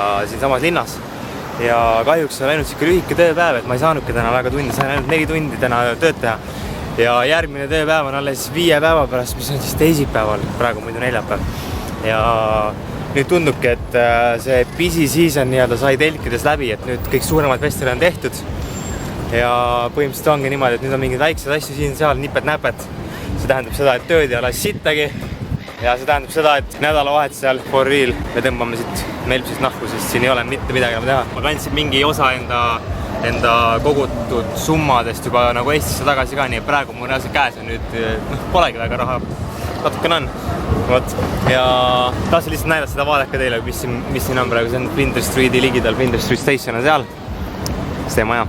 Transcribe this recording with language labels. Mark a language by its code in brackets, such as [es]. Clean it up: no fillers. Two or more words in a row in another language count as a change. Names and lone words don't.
[et] siin samas linnas ja kahjuks on läinud siuke lühike tööpäev, et ma ei saanudki täna väga tundi, sain ainult 4 tundi täna tööd teha ja järgmine tööpäev on alles 5 päeva pärast, mis on siis teisipäeval, praegu muidu neljapäev ja nüüd tundubki, et see [en] busy season [et] nii-öelda sai telkides läbi, et nüüd kõik suuremad festivali on tehtud ja põhimõtteliselt ongi niimoodi, et nüüd on mingid väiksed asju siin-seal, niped-näped. See tähendab seda, et tööd ei ole sittagi ja see tähendab seda, et nädalavahetusel [en] for real [et] me tõmbame siit Melbsist nahku, sest siin ei ole mitte midagi enam teha. Ma kandsin mingi osa enda kogutud summadest juba nagu Eestisse tagasi ka, nii et praegu mul reaalselt käes on nüüd, polegi väga raha, natukene on. Võt. Ja tahtsin lihtsalt näidata seda, vaadake teile, mis siin on praegu, see on Flinders Streeti ligidal, Flinders Street Station on seal, see maja.